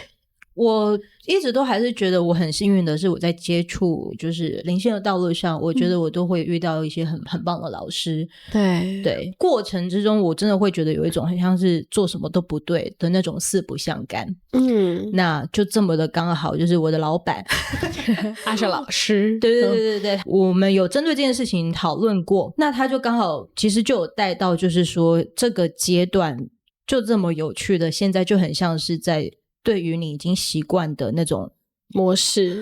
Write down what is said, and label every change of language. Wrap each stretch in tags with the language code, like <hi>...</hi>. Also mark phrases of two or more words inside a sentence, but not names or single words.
<zh>我一直都還是覺得我很幸運的是，我在接觸就是靈性的道路上，我覺得我都會遇到一些很棒的老師。對，過程之中我真的會覺得有一種很像是做什麼都不對的那種四不像感。那就這麼的剛好，就是我的老闆阿舍老師，對，我們有針對這件事情討論過，那他就剛好其實就有帶到，就是說這個階段就這麼有趣的，現在就很像是在對於你已經習慣的那種模式</zh>